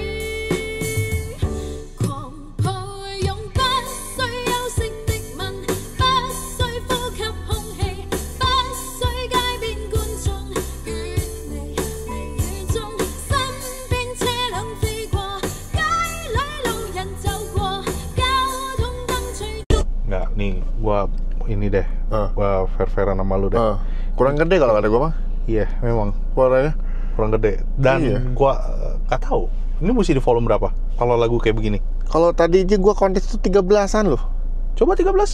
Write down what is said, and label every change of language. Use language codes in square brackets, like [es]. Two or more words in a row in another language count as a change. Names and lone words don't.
[yue] 狂抱擁，不需休息的吻，不需呼吸空氣，不需街邊觀眾遠離微雨中，身邊車輛飛過，街裏路人走過，交通燈吹觸。 [id] Nggak, nih gua ini deh, gua fair-fairan sama lu deh. Kurang gede kalau kata gue mah. Iya, memang Suaranya. kurang gede. Dan Iya. gua nggak tahu. Ini mesti di volume berapa kalau lagu kayak begini? Kalau tadi aja gue kontes tuh 13-an loh. Coba 13.